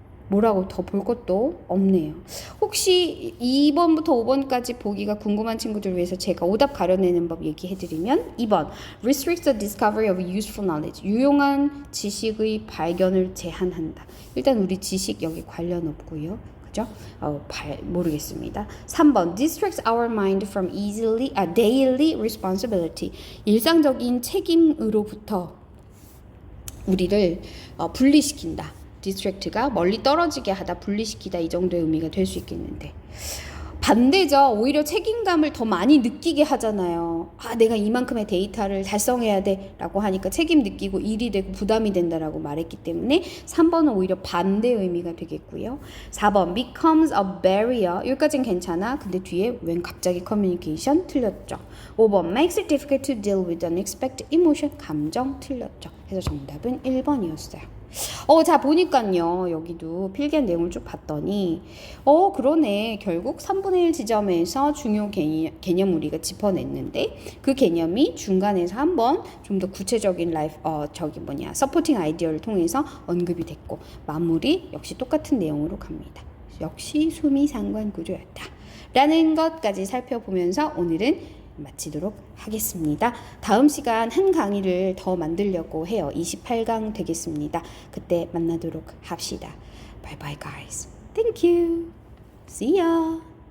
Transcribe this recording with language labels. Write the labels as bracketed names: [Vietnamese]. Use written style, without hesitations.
[Korean] 뭐라고 더 볼 것도 없네요. 혹시 2번부터 5번까지 보기가 궁금한 친구들 위해서 제가 오답 가려내는 법 얘기해드리면 2번 [English] restricts the discovery of useful knowledge. [Korean] 유용한 지식의 발견을 제한한다. 일단 우리 지식 여기 관련 없고요. 그죠? 모르겠습니다. [English] 3번 distracts our mind from daily responsibility. [Korean] 일상적인 책임으로부터 우리를 분리시킨다. distract가 멀리 떨어지게 하다, 분리시키다 이 정도의 의미가 될 수 있겠는데 반대죠. 오히려 책임감을 더 많이 느끼게 하잖아요. 아, 내가 이만큼의 데이터를 달성해야 돼 라고 하니까 책임 느끼고 일이 되고 부담이 된다라고 말했기 때문에 3번은 오히려 반대 의미가 되겠고요. [English] 4번 becomes a barrier. [Korean] 여기까지는 괜찮아. 근데 뒤에 웬 갑자기 communication 틀렸죠. [English] 5번 makes it difficult to deal with unexpected emotion. [Korean] 감정 틀렸죠. 그래서 정답은 1번이었어요. 자, 보니까요, 여기도 필기한 내용을 쭉 봤더니, 그러네. 결국 3분의 1 지점에서 중요 개념 우리가 짚어냈는데, 그 개념이 중간에서 한번 좀 더 구체적인 서포팅 아이디어를 통해서 언급이 됐고, 마무리 역시 똑같은 내용으로 갑니다. 역시 수미상관 구조였다. 라는 것까지 살펴보면서 오늘은 마치도록 하겠습니다. 다음 시간 한 강의를 더 만들려고 해요. 28강 되겠습니다. 그때 만나도록 합시다. [English] Bye bye guys. Thank you. See ya.